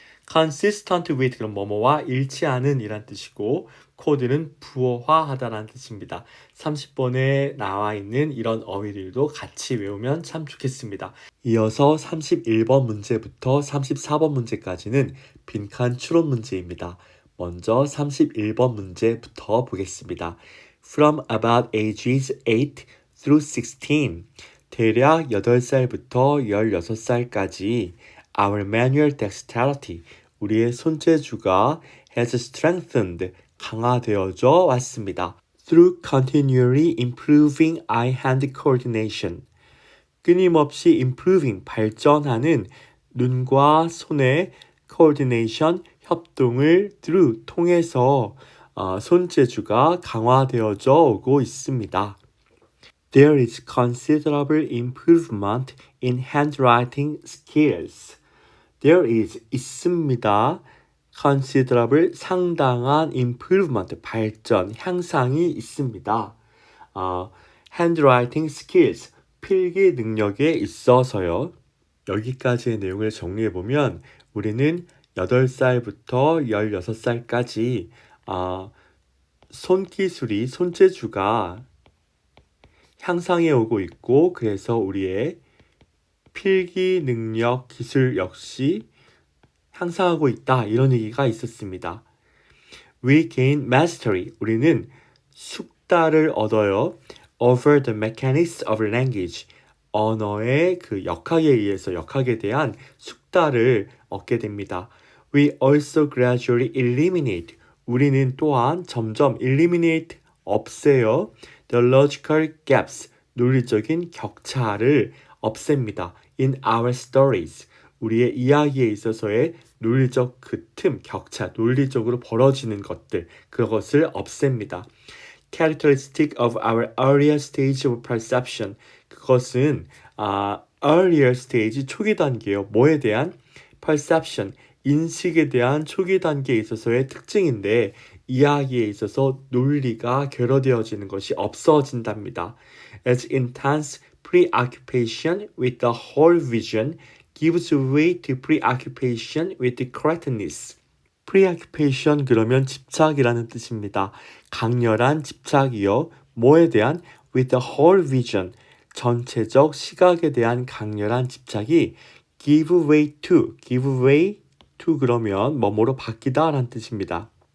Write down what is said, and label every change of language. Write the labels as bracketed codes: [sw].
[ko] consistent with 그럼 뭐뭐와 일치하는 이란 뜻이고 코드는 부호화하다라는 뜻입니다. 30번에 나와 있는 이런 어휘들도 같이 외우면 참 좋겠습니다. 이어서 31번 문제부터 34번 문제까지는 빈칸 추론 문제입니다. 먼저 31번 문제부터 보겠습니다. [en] From about ages 8 through 16, [ko] 대략 8살부터 16살까지 [en] Our manual dexterity, [ko] 우리의 손재주가 [en] has strengthened, [ko] 강화되어져 왔습니다. [en] Through continually improving eye-hand coordination, [ko] 끊임없이 improving, 발전하는 눈과 손의 coordination, 협동을 through, 통해서 손재주가 강화되어져 오고 있습니다. [en] There is considerable improvement in handwriting skills. There is [ko] 있습니다. considerable 상당한 improvement 발전 향상이 있습니다. [en] handwriting skills [ko] 필기 능력에 있어서요. 여기까지의 내용을 정리해 보면 우리는 8살부터 16살까지 손기술이 손재주가 향상해 오고 있고 그래서 우리의 필기 능력, 기술 역시 향상하고 있다. 이런 얘기가 있었습니다. [en] We gain mastery. [ko] 우리는 숙달을 얻어요. [en] Over the mechanics of language. [ko] 언어의 그 역학에 의해서 역학에 대한 숙달을 얻게 됩니다. [en] We also gradually eliminate. [ko] 우리는 또한 점점 eliminate 없애요. [en] The logical gaps. [ko] 논리적인 격차를 없앱니다. [en] In our stories. [ko] 우리의 이야기에 있어서의 논리적 그 틈, 격차, 논리적으로 벌어지는 것들, 그것을 없앱니다. [en] Characteristic of our earlier stage of perception. [ko] 그것은 earlier stage, 초기 단계요. 뭐에 대한? perception, 인식에 대한 초기 단계에 있어서의 특징인데 이야기에 있어서 논리가 결여되어지는 것이 없어진답니다. [en] As intense preoccupation with the whole vision gives way to preoccupation with the correctness. [ko] preoccupation 그러면 집착이라는 뜻입니다. 강렬한 집착이요. 뭐에 대한? [en] with the whole vision. [ko] 전체적 시각에 대한 강렬한 집착이 [en] give way to [ko] 그러면 뭐뭐로 바뀌다 라는 뜻입니다.